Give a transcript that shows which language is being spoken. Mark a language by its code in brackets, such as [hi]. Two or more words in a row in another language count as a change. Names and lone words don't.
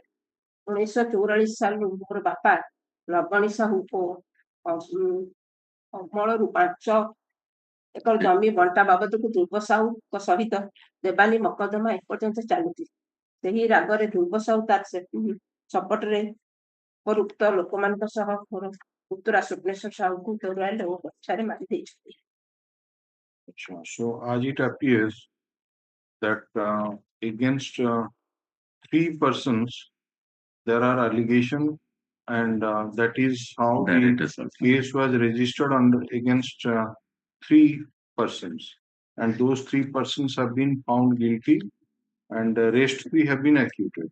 [or] 1944 ସାଲରୁ ମୋର ବାପା ଲବଣୀ ସାହୁ ଓ ଅମଳରୁ 5 ଏକର ଜମି ବଣ୍ଟା ବାବଦକୁ ଧ୍ରୁବ ସାହୁଙ୍କ ସହିତ ଦେବାନୀ ମକଦ୍ଦମା ଏପର୍ଯ୍ୟନ୍ତ ଚାଲୁଛି। ସେହି ରାଗରେ ଧ୍ରୁବ ସାହୁ ତାର ସପଟରେ ଉପରୁକ୍ତ ଲୋକମାନଙ୍କ ସହ ମୋର ପୁତୁରା ସ୍ୱପ୍ନେଶ୍ୱର ସାହୁଙ୍କୁ ତୋରୱାଲ ଓ ବର୍ଷାରେ ମାରି ଦେଇଛନ୍ତି। [en] So as it appears that against 3 persons there are allegations and that is how Direct the assault. case was registered against 3 persons, and those 3 persons have been found guilty, and the rest 3 have been acquitted.